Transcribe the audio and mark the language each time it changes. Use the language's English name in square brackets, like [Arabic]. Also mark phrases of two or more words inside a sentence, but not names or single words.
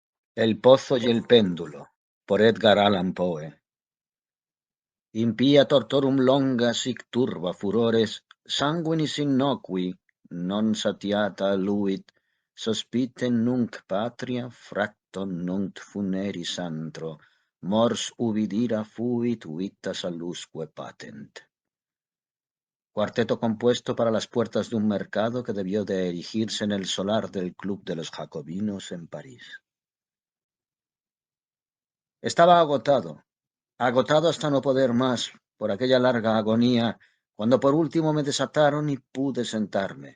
[Spanish] El pozo y el péndulo, por Edgar Allan Poe. [Latin] Impia tortorum longa sic turba furores, sanguinis innocui, non satiata luit, sospite nunc patria, fracto nunc funeris antro, mors ubi dira fuit vita salusque patent. [Spanish] Cuarteto compuesto para las puertas de un mercado que debió de erigirse en el solar del Club de los Jacobinos en París. Estaba agotado hasta no poder más por aquella larga agonía, cuando por último me desataron y pude sentarme.